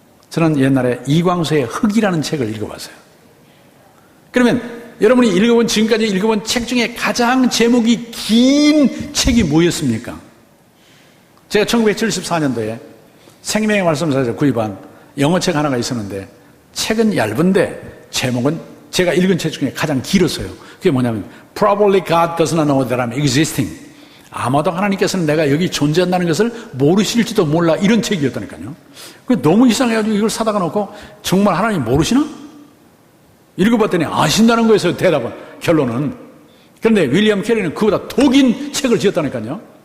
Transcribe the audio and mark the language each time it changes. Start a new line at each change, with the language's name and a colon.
Korean: 저는 옛날에 이광수의 흙이라는 책을 읽어봤어요. 그러면 여러분이 지금까지 읽어본 책 중에 가장 제목이 긴 책이 뭐였습니까? 제가 1974년도에 생명의 말씀사에서 구입한 영어책 하나가 있었는데 책은 얇은데 제목은 제가 읽은 책 중에 가장 길었어요. 그게 뭐냐면
English: Probably God does not know that I'm existing.
Korean: 아마도 하나님께서는 내가 여기 존재한다는 것을 모르실지도 몰라, 이런 책이었다니까요. 너무 이상해가지고 이걸 사다가 놓고 정말 하나님 모르시나? 읽어봤더니 아신다는 거였어요. 대답은, 결론은. 그런데 윌리엄 캐리는 그보다 더 긴 책을 지었다니까요.